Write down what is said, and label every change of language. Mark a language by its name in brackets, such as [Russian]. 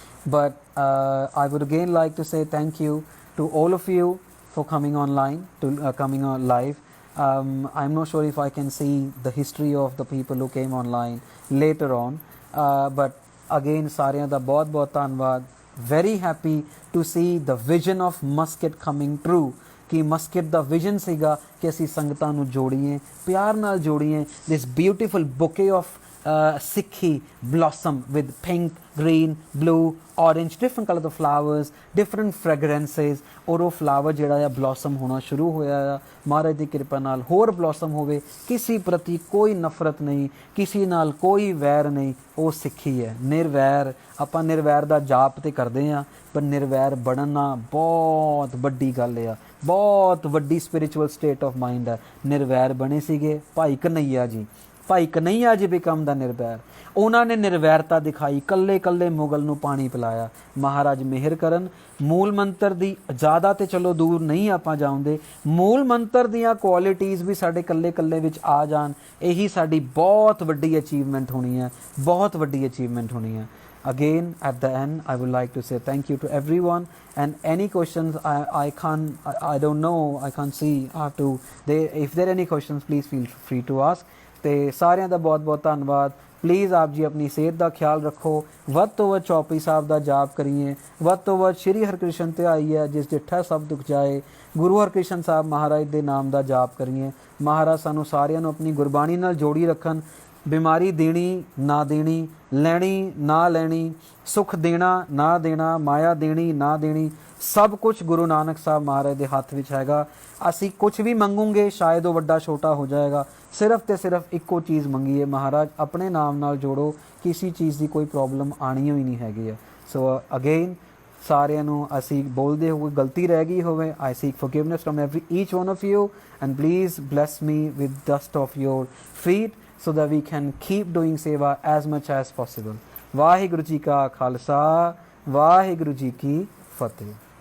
[English] But I would again like to say thank you to all of you for coming online, to coming on live. I'm not sure if I can see the history of the people who came online later on, but again [Punjabi] ਸਾਰਿਆਂ ਦਾ ਬਹੁਤ ਬਹੁਤ ਧੰਨਵਾਦ. [English] Very happy to see the vision of Muscat coming true. [Punjabi] ਕਿ ਮਸਕਿਟ ਦਾ vision ਸੀਗਾ ਕਿ ਅਸੀਂ ਸੰਗਤਾਂ ਨੂੰ ਜੋੜੀਏ, ਪਿਆਰ ਨਾਲ ਜੋੜੀਏ. [English] This beautiful bouquet of Sikhi blossom with pink, green, blue, orange, different colour of flowers, different fragrances. [Hindi] और वो [Punjabi] फ्लावर ਜਿਹੜਾ ਆ ਬਲॉसਮ ਹੋਣਾ ਸ਼ੁਰੂ ਹੋਇਆ ਆ. ਮਹਾਰਾਜ ਦੀ ਕਿਰਪਾ ਨਾਲ ਹੋਰ ਬਲॉसਮ ਹੋਵੇ. ਕਿਸੇ ਪ੍ਰਤੀ ਕੋਈ ਨਫ਼ਰਤ ਨਹੀਂ, ਕਿਸੇ ਨਾਲ ਕੋਈ ਵੈਰ ਨਹੀਂ. ਉਹ ਸਿੱਖੀ ਹੈ, ਨਿਰਵੈਰ. ਆਪਾਂ ਨਿਰਵੈਰ ਦਾ ਜਾਪ ਤੇ ਕਰਦੇ ਹਾਂ, ਪਰ ਨਿਰਵੈਰ ਬਣਨਾ ਬਹੁਤ ਵੱਡੀ ਗੱਲ ਆ, ਬਹੁਤ ਵੱਡੀ [English] spiritual state of mind [Punjabi] ਹੈ. ਨਿਰਵੈਰ ਬਣੇ ਸੀਗੇ ਭਾਈ ਕਨਈਆ ਜੀ. ਭਾਈ ਕਨਈਆ ਜੀ ਬਿਕਮ ਦਾ ਨਿਰਵੈਰ. ਉਹਨਾਂ ਨੇ ਨਿਰਵੈਰਤਾ ਦਿਖਾਈ, ਕੱਲੇ ਕੱਲੇ ਮੁਗਲ ਨੂੰ ਪਾਣੀ ਪਿਲਾਇਆ. ਮਹਾਰਾਜ ਮਿਹਰ ਕਰਨ. ਮੂਲ ਮੰਤਰ ਦੀ ਜ਼ਿਆਦਾ ਤੇ ਚਲੋ ਦੂਰ ਨਹੀਂ ਆਪਾਂ ਜਾਉਂਦੇ, ਮੂਲ ਮੰਤਰ ਦੀਆਂ ਕੁਆਲਿਟੀਜ਼ ਵੀ ਸਾਡੇ ਕੱਲੇ ਕੱਲੇ ਵਿੱਚ ਆ ਜਾਣ, ਇਹੀ ਸਾਡੀ ਬਹੁਤ ਵੱਡੀ ਅਚੀਵਮੈਂਟ ਹੋਣੀ ਹੈ, ਬਹੁਤ ਵੱਡੀ ਅਚੀਵਮੈਂਟ ਹੋਣੀ ਹੈ. [English] Again, at the end, I would like to say thank you to everyone. And any questions, I don't know, I can't see. If there are any questions, please feel free to ask. [Punjabi] ਤੇ ਸਾਰਿਆਂ ਦਾ ਬਹੁਤ ਬਹੁਤ ਧੰਨਵਾਦ. Please ਆਪ ਜੀ ਆਪਣੀ ਸਿਹਤ ਦਾ ਖਿਆਲ ਰੱਖੋ. ਵੱਧ ਤੋਂ ਵੱਧ ਚੌਪਈ ਸਾਹਿਬ ਦਾ ਜਾਪ ਕਰੀਏ. ਵੱਧ ਤੋਂ ਵੱਧ ਸ਼੍ਰੀ ਹਰਿਕ੍ਰਿਸ਼ਨ ਧਿਆਈ ਹੈ ਜਿਸ ਡਿੱਠਾ ਸਭ ਦੁੱਖ ਜਾਏ. ਗੁਰੂ ਹਰਿਕ੍ਰਿਸ਼ਨ ਸਾਹਿਬ ਮਹਾਰਾਜ ਦੇ ਨਾਮ ਦਾ ਜਾਪ ਕਰੀਏ. ਮਹਾਰਾਜ ਸਾਨੂੰ ਸਾਰਿਆਂ ਨੂੰ ਆਪਣੀ ਗੁਰਬਾਣੀ ਨਾਲ ਜੋੜੀ ਰੱਖਣ. ਬਿਮਾਰੀ ਦੇਣੀ ਨਾ ਦੇਣੀ, ਲੈਣੀ ਨਾ ਲੈਣੀ, ਸੁੱਖ ਦੇਣਾ ਨਾ ਦੇਣਾ, ਮਾਇਆ ਦੇਣੀ ਨਾ ਦੇਣੀ, ਸਭ ਕੁਛ ਗੁਰੂ ਨਾਨਕ ਸਾਹਿਬ ਮਹਾਰਾਜ ਦੇ ਹੱਥ ਵਿੱਚ ਹੈਗਾ. ਅਸੀਂ ਕੁਛ ਵੀ ਮੰਗੂਗੇ ਸ਼ਾਇਦ ਉਹ ਵੱਡਾ ਛੋਟਾ ਹੋ ਜਾਏਗਾ. ਸਿਰਫ ਤੇ ਸਿਰਫ ਇੱਕੋ ਚੀਜ਼ ਮੰਗੀਏ, ਮਹਾਰਾਜ ਆਪਣੇ ਨਾਮ ਨਾਲ ਜੋੜੋ. ਕਿਸੇ ਚੀਜ਼ ਦੀ ਕੋਈ ਪ੍ਰੋਬਲਮ ਆਣੀ ਹੋਈ ਨਹੀਂ ਹੈਗੀ ਹੈ. [English] so again [Punjabi] ਸਾਰਿਆਂ ਨੂੰ ਅਸੀਂ ਬੋਲਦੇ ਹੋਏ ਗਲਤੀ ਰਹਿ ਗਈ ਹੋਵੇ, [English] I seek forgiveness from each one of you, and please bless me with dust of your feet so that we can keep doing seva as much as possible. [Punjabi] Waheguru ji ਕਾ ਖਾਲਸਾ, ਵਾਹਿਗੁਰੂ ਜੀ ਕੀ ਫਤਿਹ.